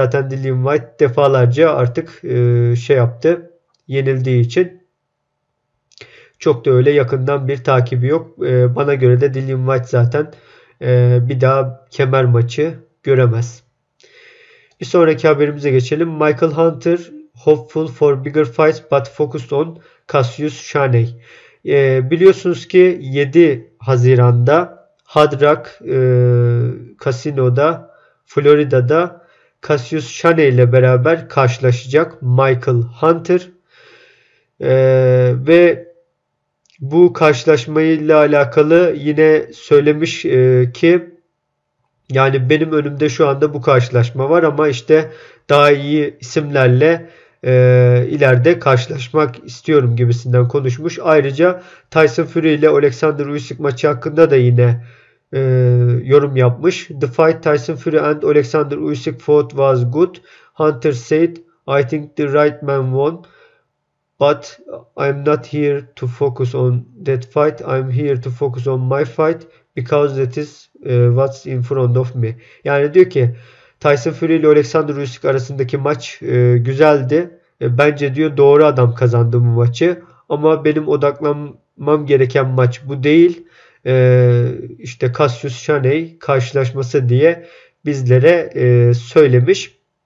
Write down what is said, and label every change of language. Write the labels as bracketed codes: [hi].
[tr] Zaten Dillian Whyte defalarca artık yaptı. Yenildiği için. Çok da öyle yakından bir takibi yok. Bana göre de Dillian Whyte zaten bir daha kemer maçı göremez. Bir sonraki haberimize geçelim. [en] Michael Hunter hopeful for bigger fights but focused on Cassius Chaney. [tr] Biliyorsunuz ki 7 Haziran'da Hard Rock Casino'da Florida'da Cassius Chaney ile beraber karşılaşacak Michael Hunter. Ve bu karşılaşmayla alakalı yine söylemiş ki yani benim önümde şu anda bu karşılaşma var ama işte daha iyi isimlerle ileride karşılaşmak istiyorum gibisinden konuşmuş. Ayrıca Tyson Fury ile Alexander Usyk maçı hakkında da yine yorum yapmış. [en] The fight Tyson Fury and Alexander Usyk fought was good. Hunter said, I think the right man won. But I'm not here to focus on that fight. I'm here to focus on my fight because that is what's in front of me. [tr] Yani diyor ki Tyson Fury ile Alexander Usyk arasındaki maç güzeldi. Bence diyor doğru adam kazandı bu maçı. Ama benim odaklanmam gereken maç bu değil. İşte Cassius Chaney karşılaşması diye bizlere söylemiş.